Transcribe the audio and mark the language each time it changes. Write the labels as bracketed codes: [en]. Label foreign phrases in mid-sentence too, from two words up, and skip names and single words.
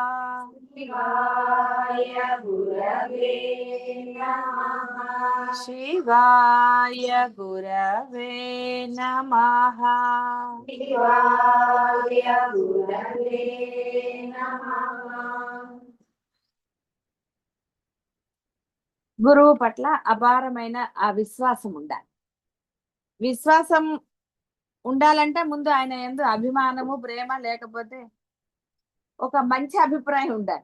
[sa] शिवाय गुरवे नमः। शिवाय गुरवे नमः। शिवाय गुरवे नमः। [te] గురువు పట్ల అపారమైన ఆ విశ్వాసం ఉండాలి. విశ్వాసం ఉండాలంటే ముందు ఆయన యందు అభిమానము, ప్రేమ, లేకపోతే ఒక మంచి అభిప్రాయం ఉండాలి.